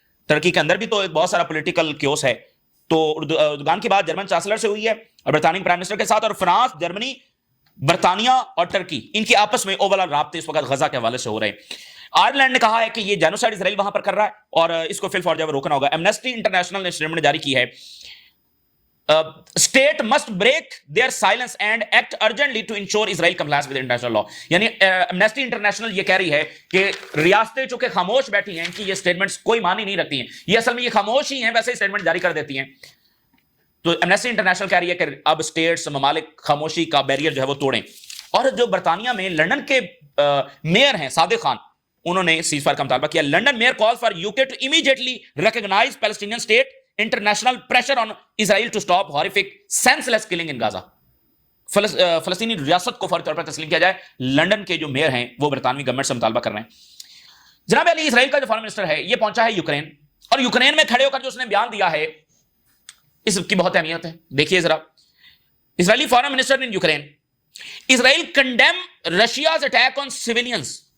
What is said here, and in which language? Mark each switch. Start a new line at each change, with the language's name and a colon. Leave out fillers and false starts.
Urdu: Turkey کے اندر بھی تو ایک بہت سارا پولیٹیکل کیوس ہے. تو اردوگان کی بات جرمن چانسلر سے ہوئی ہے اور برطانوی پرائم منسٹر کے ساتھ, اور فرانس, جرمنی, برطانیہ اور ٹرکی, ان کی آپس میں اوورال رابطے اس وقت غزہ کے حوالے سے ہو رہے ہیں. آئرلینڈ نے کہا ہے کہ یہ جینوسائیڈ اسرائیل وہاں پر کر رہا ہے اور اس کو فی الفور جو روکنا ہوگا. ایمنسٹی انٹرنیشنل نے اسٹیٹمنٹ جاری کی ہے,
English: state must break their silence and act urgently to ensure Israel complies with international law.
Urdu: یعنی ایمنسٹی انٹرنیشنل یہ کہہ رہی ہے کہ ریاستیں چونکہ خاموش بیٹھی ہیں, ان کی یہ سٹیٹمنٹس کوئی معنی نہیں رکھتی ہیں, یہ اصل میں یہ خاموش ہی ہیں, ویسے ہی سٹیٹمنٹ جاری کر دیتی ہیں. تو ایمنسٹی انٹرنیشنل کہہ رہی ہے کہ اب اسٹیٹس, ممالک خاموشی کا بیریئر جو ہے وہ توڑیں. اور جو برطانیہ میں لنڈن کے میئر ہیں صادق خان, انہوں نے سیز فائر کا مطالبہ کیا.
English: London mayor call for UK to immediately recognise Palestinian state, international pressure on Israel to stop horrific senseless killing in Gaza.
Urdu: فلسطینی ریاست کو فوری طور پر تسلیم کیا جائے. لنڈن کے جو میئر ہیں وہ برطانوی گورنمنٹ سے مطالبہ کر رہے ہیں. جناب علی, اسرائیل کا جو فارن منسٹر ہے یہ پہنچا ہے یوکرین, اور یوکرین میں کھڑے ہو کر جو اس نے بیان دیا ہے اس کی بہت اہمیت ہے. دیکھیے ذرا,
English: Israeli foreign minister in Ukraine, Israel condemn Russia's attack on civilians.